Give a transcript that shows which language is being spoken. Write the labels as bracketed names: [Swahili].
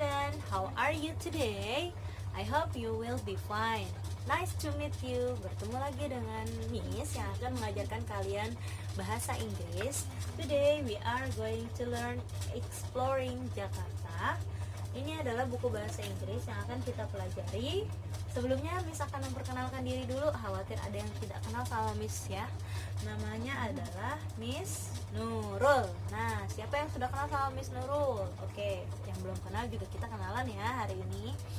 [English] everyone, how are you today? I hope you will be fine. Nice to meet you. [Indonesian] Bertemu lagi dengan Miss yang akan mengajarkan kalian bahasa Inggris. [English] Today we are going to learn Exploring Jakarta. [Indonesian] Ini adalah buku bahasa Inggris yang akan kita pelajari. Sebelumnya Miss akan memperkenalkan diri dulu, khawatir ada yang tidak kenal sama Miss ya. Namanya adalah Miss Nurul. Nah, siapa yang sudah kenal sama Miss Nurul? Oke, yang belum kenal juga kita kenalan ya hari ini.